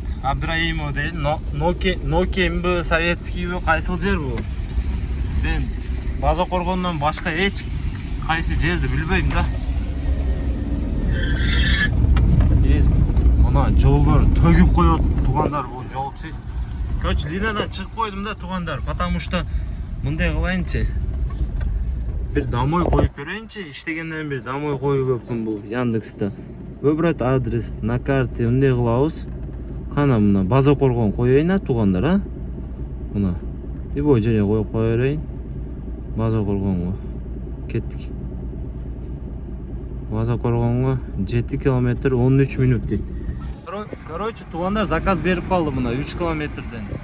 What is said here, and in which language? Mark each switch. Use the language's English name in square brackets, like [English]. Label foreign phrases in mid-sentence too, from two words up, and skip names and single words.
[Kyrgyz] Абдураимова дейин, Нокемби, Советскийби, кайсыл жер бу? Мен база коргондон башка эч кайсы жерди билбейм да. Мына жолдор төгүп коет тугандар, бул жолчу. Короче, линиядан чыгып койдум да тугандар, [Russian] потому что [Kyrgyz] мындай кылайынчы. Бир домой коюп берейинчи, иштегенден бир домой коюп өпкүн бул Яндексте. [Russian] Выбрать адрес на карте, [Kyrgyz] мындай кылабыз. Кана мына база коргон коеюн тугандар, а? Мына. Любой жерге коюп кое берейин. База коргонго. Кеттик. База коргонго 7 километр 13 минут дейт. Короче, тугандар, заказ берип калды мына 3 километрден.